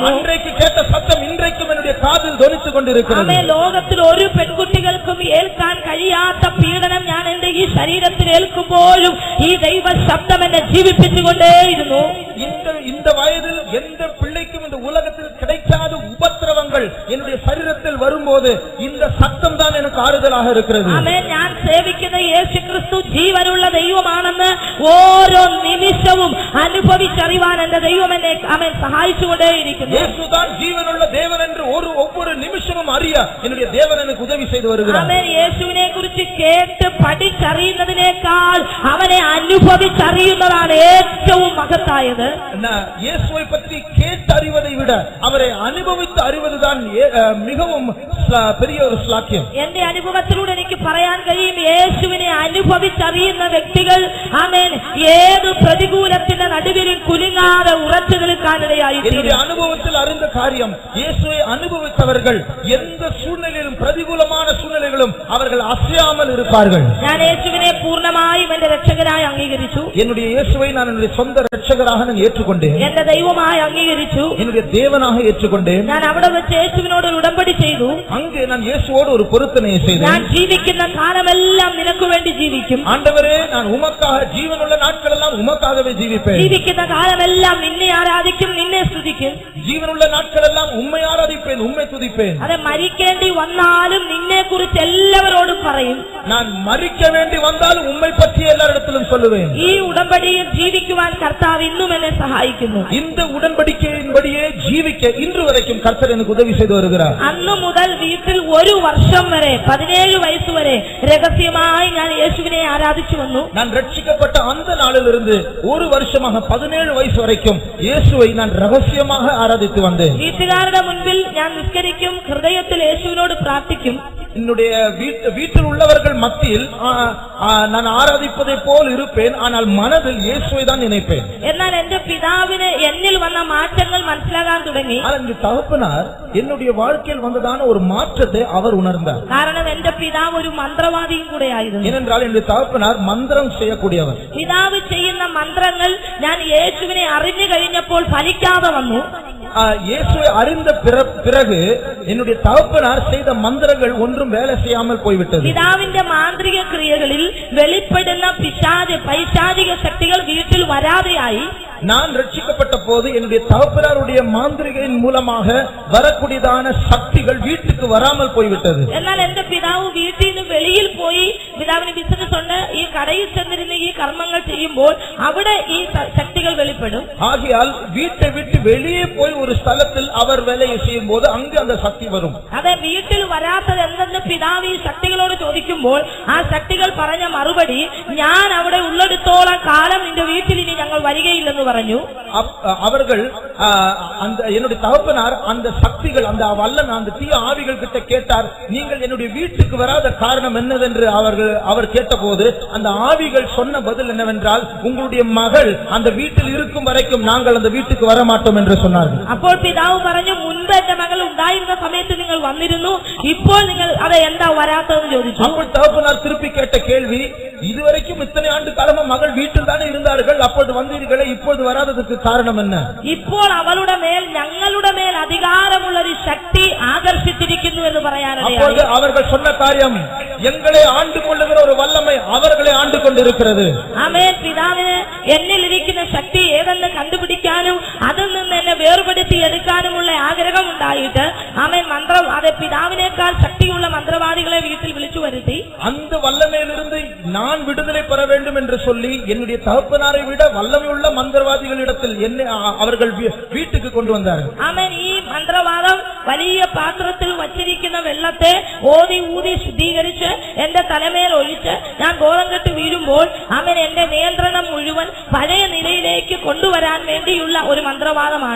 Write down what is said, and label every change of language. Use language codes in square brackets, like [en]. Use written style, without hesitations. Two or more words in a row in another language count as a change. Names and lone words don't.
[ta] அன்றைக்கு கேட்ட சத்தம் இன்றைக்கும் என்னுடைய காதில் தொனித்துக் கொண்டிருக்கிறது. [ml] ആമേൻ. ലോകത്തിൽ ഒരു പെൺകുട്ടികൾക്കും ഏൽക്കാൻ കഴിയാത്ത പീഡനം ഞാൻ എന്റെ ഈ ശരീരത്തിൽ ഏൽക്കുമ്പോഴും ഈ ദൈവ ശബ്ദം എന്നെ ജീവിപ്പിച്ചുകൊണ്ടേയിരുന്നു. [ta] இந்த வயதில் எந்த பிள்ளைக்கும் இந்த உலகத்தில் கிடைக்காத உபத்திரவங்கள் என்னுடைய சரீரத்தில் வரும்போது இந்த சத்தம் தான் எனக்கு ஆறுதலாக இருக்கிறது. [ml] ആമേൻ. ഞാൻ സേവിക്കുന്ന യേശു ക്രിസ്തു ജീവനുള്ള ദൈവമാണെന്ന് ഓരോ നിമിഷവും അനുഭവിച്ചറിവാൻ എന്റെ ദൈവം എന്നെ ആമേൻ സഹായിച്ചുകൊണ്ടേയിരിക്കുന്നു. [ta] യേശുதான் ജീവനുള്ള தேவன் என்று ஒவ்வொரு நிமிஷமும் அறிய என்னுடைய தேவன் எனக்கு உதவி செய்து வருகிறார். [ml] ആമേൻ. യേശുവിനെ കുറിച്ച് കേട്ട് പഠിച്ചറിയുന്നതിനേക്കാൾ അവനെ അനുഭവിച്ചറിയുന്നതാണ് ഏറ്റവും മഹത്തായത്. [ta] இயேசுவை பற்றி கேட்டு அறிவதை விட அவரை அனுபவித்து அறிவதுதான் மிகவும் பெரிய ஒரு ஸ்லாக்கியம். [ml] എന്റെ അനുഭവത്തിലൂടെ എനിക്ക് പറയാൻ കഴിയും, യേശുവിനെ അനുഭവിച്ചറിയുന്ന വ്യക്തികൾ ആമേൻ ഏത് പ്രതികൂലത്തിന്റെ നടുവിലും കുലുങ്ങാതെ ഉറച്ചു നിൽക്കാനിടയായി. [ta] என்னுடைய அனுபவத்தில் அறிந்த காரியம், இயேசுவை அனுபவித்தவர்கள் எந்த சூழ்நிலையிலும் பிரதிகூலமான சூழ்நிலைகளும் அவர்கள் அசையாமல் இருப்பார்கள். [ml] ഞാൻ യേശുവിനെ പൂർണ്ണമായും എന്റെ രക്ഷകനായി അംഗീകരിച്ചു. [ta] என்னுடைய இயேசுவை நான் என்னுடைய சொந்த രക്ഷകராக நான் ஏற்றுக்கொண்டேன். [ml] എന്റെ ദൈവമായി അംഗീകരിച്ചു. [ta] என்னுடைய தேவனாக ஏற்றுக்கொண்டேன். [ml] ഞാൻ അവിടെ വെച്ച് യേശുവിനോട് ഒരു ഉടമ്പടി ചെയ്തു. [ta] அங்கே நான் இயேசுவோடு ஒரு பொருத்தனையை செய்தேன். [ml] ഞാൻ ജീവിക്കുന്ന കാലമെല്ലാം നിനക്ക് വേണ്ടി ജീവിക്കും. [ta] ஆண்டவரே, நான் உமக்காக ஜீவனுள்ள நாட்களெல்லாம் உமக்காகவே ஜீவிப்பேன். [ml] ജീവിക്കുന്ന കാലമെല്ലാം നിന്നെ ആരാധിക്കും, നിന്നെ സ്തുതിക്കും. [ta] ஜீவனுள்ள நாட்களெல்லாம் உம்மை ஆராதிப்பேன், உம்மை துதிப்பேன். [ml] അതെ മരിക്കേണ്ടി വന്നാലും നിന്നെ കുറിച്ച് എല്ലാവരോടും പറയും. [ta] நான் மரிக்க வேண்டி வந்தாலும் உம்மை பற்றி எல்லாரிடத்திலும் சொல்லுவேன். [ml] ഈ ഉടമ്പടിയിൽ ജീവിക്കുവാൻ കർത്താവ് ഇന്നും എന്നെ സഹായിക്കുന്നു. [ta] இந்த உடன்படிக்கையின்படியே ஜீவிக்க இன்று வரைக்கும் கர்த்தர் எனக்கு உதவி செய்து வருகிறார். [ml] അന്നു മുതൽ വീട്ടിൽ ഒരു വർഷം വരെ 17 വയസ്സ് വരെ രഹസ്യമായി ഞാൻ യേശുവിനെ ആരാധിച്ചു വന്നു. [ta] நான் ரட்சிக்கப்பட்ட அந்த நாளிலிருந்து ஒரு வருஷமாக 17 வயசு வரைக்கும் இயேசுவை நான் ரகசியமாக ஆராதித்து வந்தேன். [ml] വീട്ടുകാരുടെ മുൻപിൽ ഞാൻ നിസ്കരിക്കും, ഹൃദയത്തിൽ യേശുവിനോട് പ്രാർത്ഥിക്കും. [ta] என்னுடைய வீட்டில் உள்ளவர்கள் மத்தியில் நான் ஆராதிப்பதை போல் இருப்பேன், ஆனால் மனதில் இயேசுவை தான் நினைப்பேன். [ml] എന്നാൽ എന്റെ പിതാവിന് എന്നിൽ വന്ന മാറ്റങ്ങൾ മനസ്സിലാകാൻ തുടങ്ങി. [ta] ஆனால் தகப்பனார் என்னுடைய வாழ்க்கையில் வந்ததான ஒரு மாற்றத்தை அவர் உணர்ந்தார். [ml] കാരണം എന്റെ പിതാവ് ഒരു മന്ത്രവാദിയും കൂടെ ആയിരുന്നു. [ta] ஏனென்றால் என்னுடைய தகப்பனார் மந்திரம் செய்யக்கூடியவர். [ml] പിതാവ് ചെയ്യുന്ന മന്ത്രങ്ങൾ ഞാൻ യേശുവിനെ അറിഞ്ഞു കഴിഞ്ഞപ്പോൾ ഫലിക്കാതെ വന്നു. [ta] இயேசுவை அறிந்த பிறகு என்னுடைய தகப்பனார் செய்த மந்திரங்கள் ஒன்றும் வேலை செய்யாமல் போய்விட்டது. [ml] പിതാവിന്റെ മാന്ത്രിക ക്രിയകളിൽ വെളിപ്പെടുന്ന പൈശാചിക ശക്തികൾ വീട്ടിൽ വരാതെയായി. [ta] நான் ரட்சிக்கப்பட்ட போது என்னுடைய தகப்பனாருடைய மாந்திரிகையின் மூலமாக வரக்கூடியதான சக்திகள் வீட்டுக்கு வராமல் போய்விட்டது. [ml] എന്നാൽ എന്റെ പിതാവ് വീട്ടിൽ നിന്ന് വെളിയിൽ പോയി, പിതാവിന് ബിസിനസ് ഉണ്ട്, ഈ കടയിൽ ചെന്നിരുന്ന് ഈ കർമ്മങ്ങൾ ചെയ്യുമ്പോൾ അവിടെ ഈ ശക്തികൾ വെളിപ്പെടും. [ta] ஆகையால் வீட்டை விட்டு வெளியே போய் ஒரு ஸ்தலத்தில் அவர் வேலையை செய்யும் போது அங்கு அந்த சக்தி வரும். [ml] അതെ, വീട്ടിൽ വരാത്തത് എന്തെന്ന് പിതാവ് ഈ ശക്തികളോട് ചോദിക്കുമ്പോൾ ആ ശക്തികൾ പറഞ്ഞ മറുപടി, ഞാൻ അവിടെ ഉള്ളിടത്തോളം കാലം നിന്റെ വീട്ടിൽ ഇനി ഞങ്ങൾ വരികയില്ലെന്ന് പറഞ്ഞു. [ta] அவர்கள் என்னுடைய தகப்பனார் அந்த சக்திகள், அந்த வல்லன், அந்த தீய ஆவிகள் கிட்ட கேட்டார், நீங்கள் என்னுடைய வீட்டுக்கு வராத காரணம் என்னவென்று அவர் கேட்டபோது அந்த ஆவிகள் சொன்ன பதில் என்னவென்றால், உங்களுடைய மகள் அந்த வீட்டில் இருக்கும் வரைக்கும் நாங்கள் அந்த வீட்டுக்கு வர மாட்டோம் என்று சொன்னார்கள். [ml] അപ്പോൾ പിതാവ് പറഞ്ഞു, മുൻപ് എന്റെ മകൾ ഉണ്ടായിരുന്ന സമയത്ത് നിങ്ങൾ വന്നിരുന്നു, ഇപ്പോൾ നിങ്ങൾ അത് എന്താ വരാത്തതെന്ന് ചോദിച്ചു. [ta] അപ്പോൾ தகப்பனார் திருப்பி கேட்ட கேள்வி, இதுவரைக்கும் இத்தனை ஆண்டு காலமா மகள் வீட்டில் தானே இருந்தார்கள், அப்போது வந்தீர்களே, இப்போது வராததற்கு காரணம் என்ன? [ml] ഇപ്പോൾ അവളുടെ മേൽ ഞങ്ങളുടെ മേൽ അധികാരമുള്ള ഒരു ശക്തി ആകർഷിച്ചിരിക്കുന്നു എന്ന് പറയാനിടയായി. [ta] அவர்கள் சொன்ன காரியம், எங்களை ஆண்டு கொள்ளுகிற ஒரு வல்லமை அவர்களை ஆண்டு கொண்டிருக்கிறது. [ml] ആമേൻ. പിതാവിന് എന്നിലിരിക്കുന്ന ശക്തി ഏതെന്ന് കണ്ടുപിടിക്കാനും അതിൽ നിന്ന് എന്നെ വേർപെടുത്തി എടുക്കാനുമുള്ള ആഗ്രഹം ഉണ്ടായിട്ട് ആമേൻ അതെ പിതാവിനേക്കാൾ ശക്തിയുള്ള മന്ത്രവാദികളെ വീട്ടിൽ വിളിച്ചു വരുത്തി. அந்த வல்லமையிலிருந்து நான் விடுதலை பெற வேண்டும் என்று சொல்லி என்னுடைய தகப்பனாரை விட வல்லமையுள்ள மந்திரவாதிகளிடத்தில் என்னை அவர்கள் வீட்டுக்கு கொண்டு வந்தார்கள். ആമേൻ. ഈ മന്ത്രവാദം വലിയ പാത്രത്തിൽ വച്ചിരിക്കുന്ന വെള്ളത്തെ ഓതി ഊതി ശുദ്ധീകരിച്ച് എന്റെ തലമേൽ ഒഴിച്ച് ഞാൻ ബോധം കെട്ട് വീഴുമ്പോൾ ആമേൻ എന്റെ നിയന്ത്രണം മുഴുവൻ പഴയ നിലയിലേക്ക് കൊണ്ടുവരാൻ വേണ്ടിയുള്ള ഒരു മന്ത്രവാദമാണ്.